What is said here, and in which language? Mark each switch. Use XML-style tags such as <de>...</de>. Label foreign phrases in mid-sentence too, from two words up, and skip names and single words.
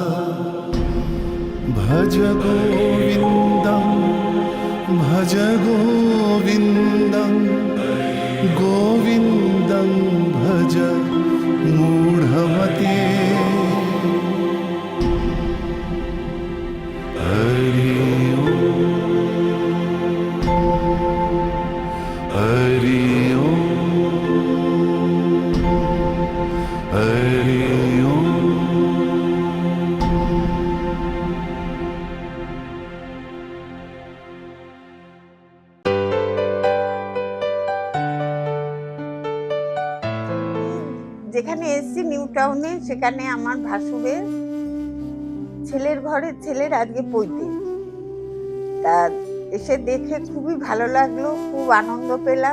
<sa>भज गोविन्दं भज गोविन्दं गोविन्दं भज मूढमते हरि ओम हरि ओम हरि ओम।</sa> <bn>যেখানে এসছি নিউ টাউনে, সেখানে আমার ভাসুরের ছেলের ঘরের ছেলের আজকে পৈতে, তা এসে দেখে খুবই ভালো লাগলো, খুব আনন্দ পেলাম।</bn>